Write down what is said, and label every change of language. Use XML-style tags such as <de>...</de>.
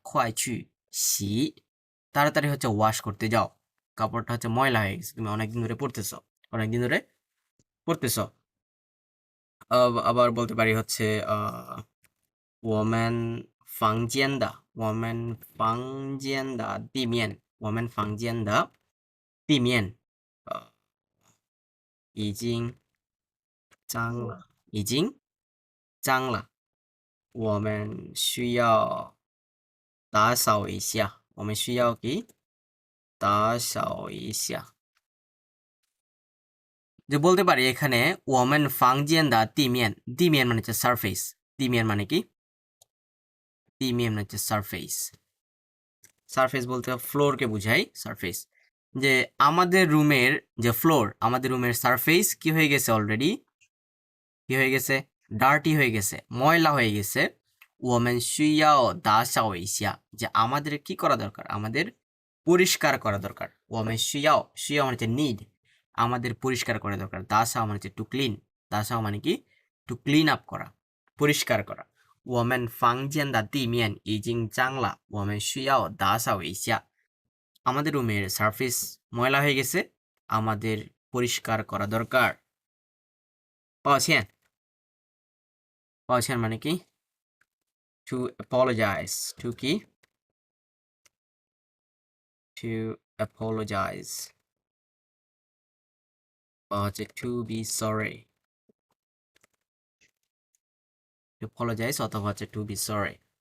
<zh>快去洗,</zh> <bn>তাড়াতাড়ি হচ্ছে ওয়াশ করতে যাও। কাপড়টা হচ্ছে ময়লা হয়ে গেছে, তুমি অনেকদিন ধরে পরতেছো, অনেকদিন ধরে পরতেছো। আবার বলতে পারি হচ্ছে</bn> <zh>我们房间的，我们房间的地面，我们房间的地面，已经脏了，已经脏了，我们需要打扫一下，我们需要给打扫一下。</zh> <bn>যে বলতে পারি এখানে ওমেন ফাংজিয়ান দা তিমিয়ান, তিমিয়ান মানে হচ্ছে সারফেস, তিমিয়ান মানে কি, তিমিয়ান মানে হচ্ছে সারফেস। সারফেস বলতে ফ্লোরকে বুঝাই সারফেস। যে আমাদের রুমের যে ফ্লোর, আমাদের রুমের সারফেস কি হয়ে গেছে অলরেডি, কি হয়ে গেছে ডার্টি হয়ে গেছে, ময়লা হয়ে গেছে। ওমেন শুয়াও দা শাও ইসিয়া, যে আমাদের কি করা দরকার, আমাদের পরিষ্কার করা দরকার। ওমেন শুয়াও, শুয়াও মানে হচ্ছে নিড, আমাদের পরিষ্কার করা দরকার। দা শাও মানে হচ্ছে টু ক্লিন, দা শাও মানে কি টু ক্লিন আপ করা, পরিষ্কার করা।</bn> <zh>我们房间的地面已经脏了，我们需要打扫一下。</zh> <bn>আমাদের রুমের সারফেস ময়লা হয়ে গেছে, আমাদের পরিষ্কার করা দরকার।</bn> <zh>抱歉，抱歉</zh> <bn>মানে কি</bn> <en>to apologize, to কি to apologize বা হচ্ছে to be sorry, to apologize অথবা হচ্ছে to be sorry।</en>